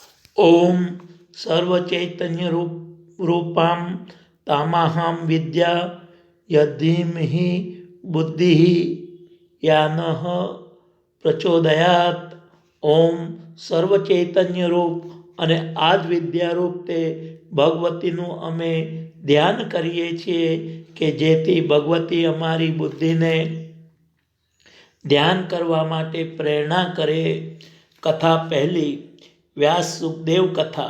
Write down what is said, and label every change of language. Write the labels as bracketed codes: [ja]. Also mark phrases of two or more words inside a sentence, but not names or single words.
[sa] ओम सर्वचैतन्य रूपां तामाहं विद्या यद्धीमहि बुद्धिः यानः प्रचोदयात्। [gu] ओम સર્વચૈતન્ય રૂપ અને આ જ વિદ્યારૂપ તે ભગવતીનું અમે ધ્યાન કરીએ છીએ કે જેથી ભગવતી અમારી બુદ્ધિને ધ્યાન કરવા માટે પ્રેરણા કરે। કથા પહેલી, વ્યાસ સુખદેવ કથા।